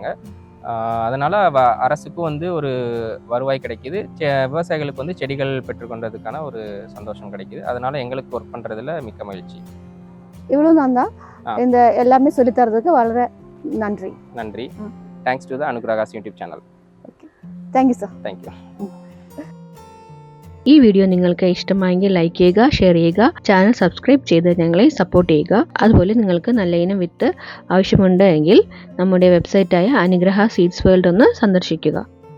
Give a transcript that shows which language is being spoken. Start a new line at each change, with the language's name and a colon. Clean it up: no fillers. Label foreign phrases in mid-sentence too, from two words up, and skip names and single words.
Tamil: அதனால அரசுக்கும் வந்து ஒரு வருவாய் கிடைக்குது, விவசாயிகளுக்கு வந்து செடிகள் பெற்றுக்கொண்டதுக்கான ஒரு சந்தோஷம் கிடைக்குது. அதனால எங்களுக்கு ஒர்க் பண்ணுறதுல மிக்க மகிழ்ச்சி. இவ்வளவு தான் இந்த எல்லாமே சொல்லி தரதுக்கு വളരെ நன்றி. நன்றி.
English: thanks to the Anugrahas YouTube channel. thank you sir. thank you.
Malayalam: ഈ വീഡിയോ നിങ്ങൾക്ക് ഇഷ്ടമായെങ്കിൽ ലൈക്ക് ചെയ്യുക, ഷെയർ ചെയ്യുക, ചാനൽ സബ്സ്ക്രൈബ് ചെയ്ത് ഞങ്ങളെ സപ്പോർട്ട് ചെയ്യുക. അതുപോലെ നിങ്ങൾക്ക് നല്ല ഇനം വിത്ത് ആവശ്യമുണ്ട് എങ്കിൽ നമ്മുടെ വെബ്സൈറ്റായ അനുഗ്രഹ സീഡ്സ് വേൾഡ് ഒന്ന് സന്ദർശിക്കുക.